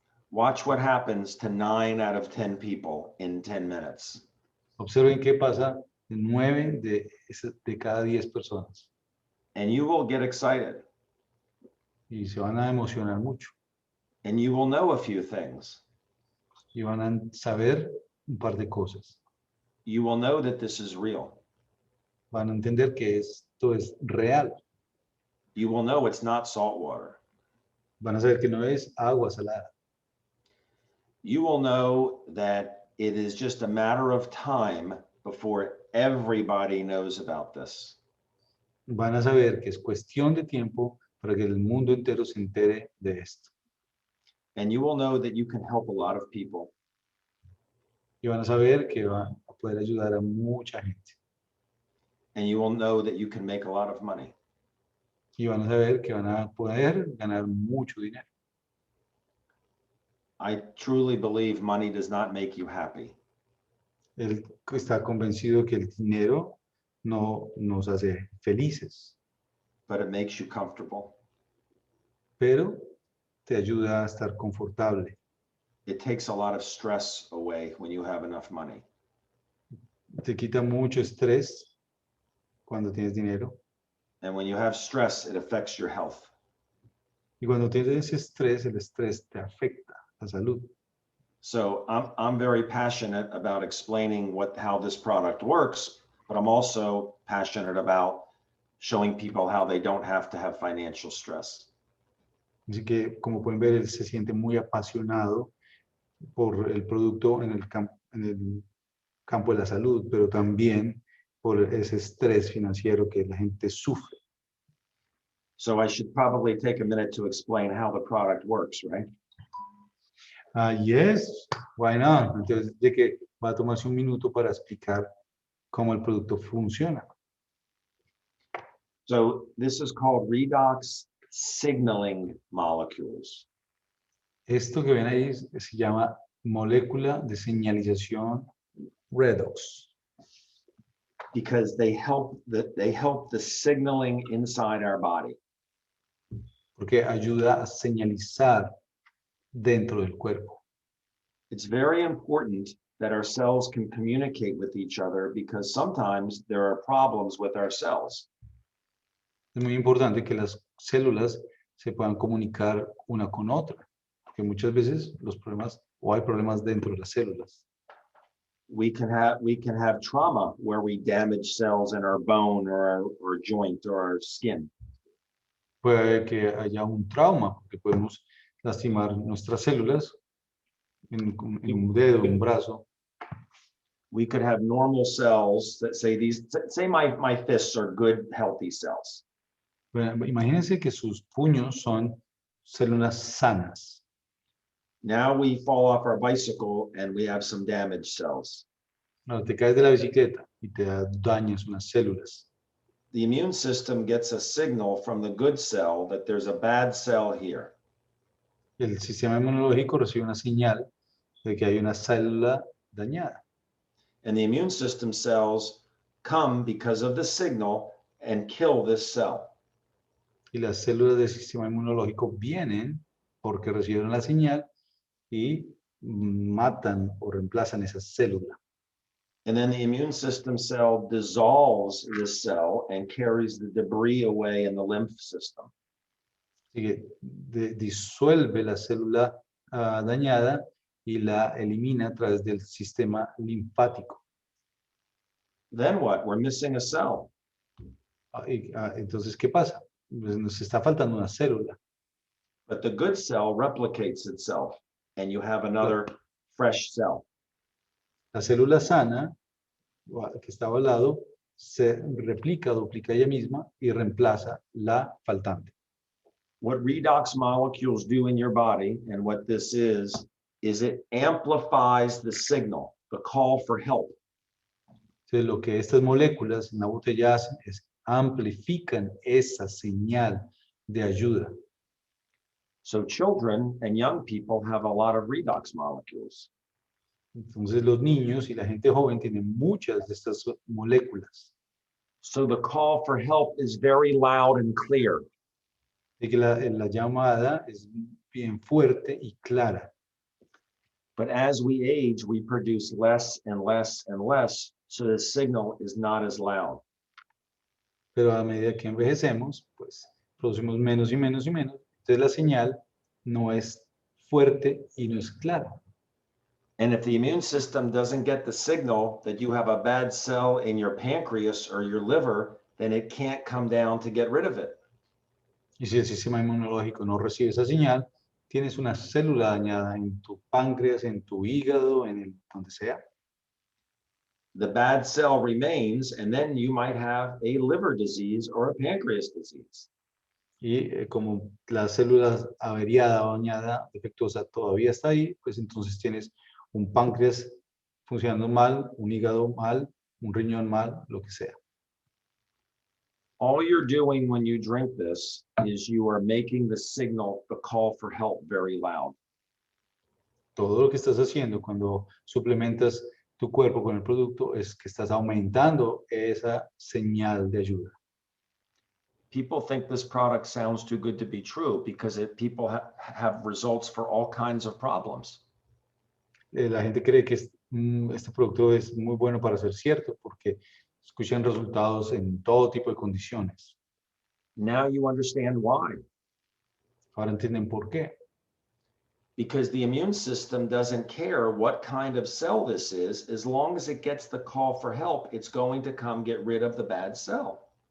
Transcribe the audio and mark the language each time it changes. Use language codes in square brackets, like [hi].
[en] Watch what happens to 9 out of 10 people in 10 minutes. [es] Observen qué pasa en 9 de cada 10 personas. [en] And you will get excited. [es] Y se van a emocionar mucho. [en] And you will know a few things. [es] Y van a saber un par de cosas. [en] You will know that this is real. [es] Van a entender que esto es real. [en] You will know it's not salt water. [es] Van a saber que no es agua salada. [en] You will know that it is just a matter of time before everybody knows about this. [es] Van a saber que es cuestión de tiempo para que el mundo entero se entere de esto. [en] And you will know that you can help a lot of people. [es] Y van a saber que van a poder ayudar a mucha gente. [en] And you will know that you can make a lot of money. [es] Y van a saber que van a poder ganar mucho dinero. [en] I truly believe money does not make you happy. [es] Él está convencido que el dinero no nos hace felices, [en] But it makes you comfortable. [es] pero te ayuda a estar confortable. [en] It takes a lot of stress away when you have enough money. [es] Te quita mucho estrés cuando tienes dinero. [en] And when you have stress, it affects your health. [es] Y cuando tienes estrés, el estrés te afecta la salud. [en] So I'm very passionate about explaining how this product works, but I'm also passionate about showing people how they don't have to have financial stress. [es] Así que, como pueden ver, él se siente muy apasionado por el producto en el campo de la salud, pero también por ese estrés financiero que la gente sufre. [en] So I should probably take a minute to explain how the product works, right? Yes, why not? [es] Entonces, de que va a tomarse un minuto para explicar cómo el producto funciona. [en] So this is called redox signaling molecules. [es] Esto que ven ahí se llama molécula de señalización redox, [en] Because they help the signaling inside our body. [es] porque ayuda a señalizar dentro del cuerpo. [en] It's very important that our cells can communicate with each other because sometimes there are problems with our cells. [es] Es muy importante que las células se puedan comunicar una con otra, porque muchas veces los problemas o hay problemas dentro de las células. [en] We can have trauma where we damage cells in our bone or our joint or our skin. [es] Puede que haya un trauma, porque podemos lastimar nuestras células en un dedo, un brazo. [en] We could have normal cells that say my fists are good, healthy cells. [es] Bueno, imagínense que sus puños son células sanas. [en] Now we fall off our bicycle and we have some damaged cells. [es] No, te caes de la bicicleta y te dañas unas células. [en] The immune system gets a signal from the good cell that there's a bad cell here. [es] El sistema inmunológico recibe una señal de que hay una célula dañada. [en] And the immune system cells come because of the signal and kill this cell. [es] Y las células del sistema inmunológico vienen porque recibieron la señal y matan o reemplazan esa célula. [en] And then the immune system cell dissolves this cell and carries the debris away in the lymph system. [es] Así que disuelve la célula dañada y la elimina a través del sistema linfático. [en] Then what? We're missing a cell. [es] Entonces, ¿qué pasa? Pues nos está faltando una célula. [en] But the good cell replicates itself and you have another fresh cell. [es] La célula sana, que estaba al lado, se replica, duplica ella misma y reemplaza la faltante. [en] What redox molecules do in your body, and what this is it amplifies the signal, the call for help. [es] Entonces, lo que estas moléculas en la botella hacen es amplifican esa señal de ayuda. [en] So children and young people have a lot of redox molecules. [es] Entonces, los niños y la gente joven tienen muchas de estas moléculas. [en] So the call for help is very loud and clear. [es] De que la llamada es bien fuerte y clara. [en] But as we age, we produce less and less and less, so the signal is not as loud. [es] Pero a medida que envejecemos, pues producimos menos y menos y menos. Entonces la señal no es fuerte y no es clara. [en] And if the immune system doesn't get the signal that you have a bad cell in your pancreas or your liver, then it can't come down to get rid of it. [es] Y si el sistema inmunológico no recibe esa señal, tienes una célula dañada en tu páncreas, en tu hígado, donde sea. [en] The bad cell remains, and then you might have a liver disease or a pancreas disease. [es] Y como la célula averiada, dañada, defectuosa todavía está ahí, pues entonces tienes un páncreas funcionando mal, un hígado mal, un riñón mal, lo que sea. [en] All you're doing when you drink this is you are making the signal, the call for help, very loud. [es] Todo lo que estás haciendo cuando suplementas tu cuerpo con el producto es que estás aumentando esa señal de ayuda. [en] People think this product sounds too good to be true because people have results for all kinds of problems. [es] La gente cree que este producto es muy bueno para ser cierto porque escuchan resultados en todo tipo de condiciones. [en] Now you understand why. [es] Ahora entienden por qué. [en] Because the immune system doesn't care what kind of cell this is. As long as it gets the call for help, it's going to come get rid of the bad cell.